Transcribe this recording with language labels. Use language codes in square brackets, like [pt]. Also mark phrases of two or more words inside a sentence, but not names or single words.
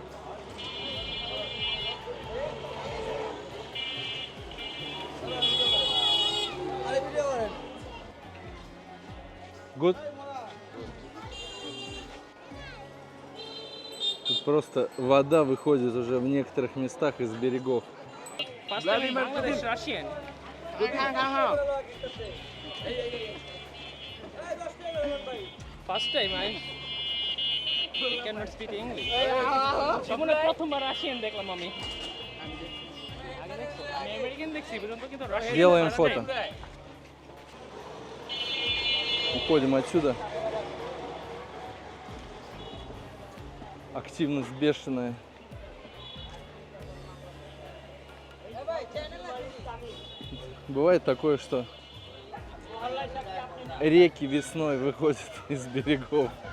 [en] Good? [ru] Тут просто вода выходит уже в некоторых местах из берегов. [en] First time in Bangladesh, Russian. First time I cannot speak English. [bn] জীবনে প্রথমবার রাশিয়ান দেখলাম আমি। আমি আমেরিকান দেখছি, পর্যন্ত কিন্তু রাশিয়ান। [ru] Делаем фото. Уходим отсюда. Активность бешеная. Бывает такое, что реки весной выходят из берегов.